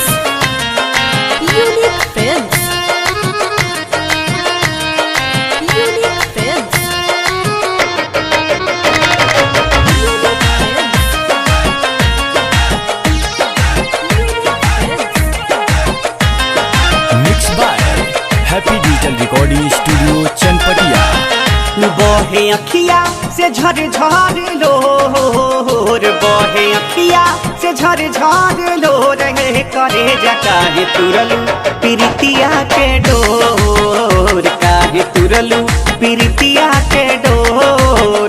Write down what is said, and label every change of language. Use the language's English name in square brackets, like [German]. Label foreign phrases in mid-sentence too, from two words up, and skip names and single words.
[English] Unique Films. Unique Films. Mixed by Happy Digital Recording Studio चनपटिया। [Bhojpuri] बहे अखिया से झर झर लोर, बहे अखिया से झर झर लोर हे करे जा काहे तुरलू प्रीतिया के डोर, काहे तुरलू प्रीतिया के डोर।